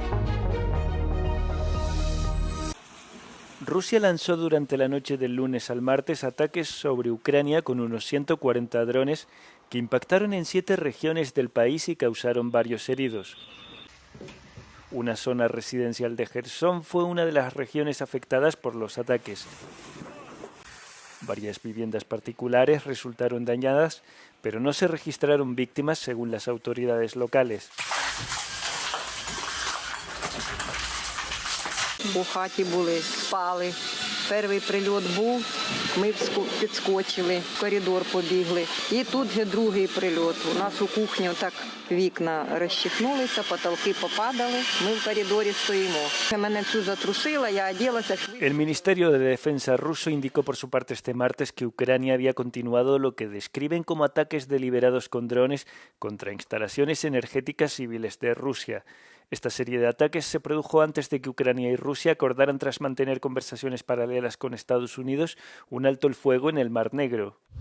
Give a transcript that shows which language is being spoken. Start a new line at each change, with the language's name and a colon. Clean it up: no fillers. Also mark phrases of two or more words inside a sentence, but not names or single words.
Spanish: Rusia lanzó durante la noche del lunes al martes ataques sobre Ucrania con unos 140 drones que impactaron en 7 regiones del país y causaron varios heridos. Una zona residencial de Jersón fue una de las regiones afectadas por los ataques. Varias viviendas particulares resultaron dañadas, pero no se registraron víctimas según las autoridades locales.
Ukrainian: У хаті були, спали. Перший прильот був, ми підскочили, в коридор побігли. І тут же другий прильот. У нас у кухні так вікна розчахнулися, потолки попадали, ми в коридорі стоїмо. Мене всю затрусило, я оделася.
Spanish: El Ministerio de Defensa ruso indicó por su parte este martes que Ucrania había continuado lo que describen como ataques deliberados con drones contra instalaciones energéticas civiles de Rusia. Esta serie de ataques se produjo antes de que Ucrania y Rusia acordaran, tras mantener conversaciones paralelas con Estados Unidos, un alto el fuego en el Mar Negro.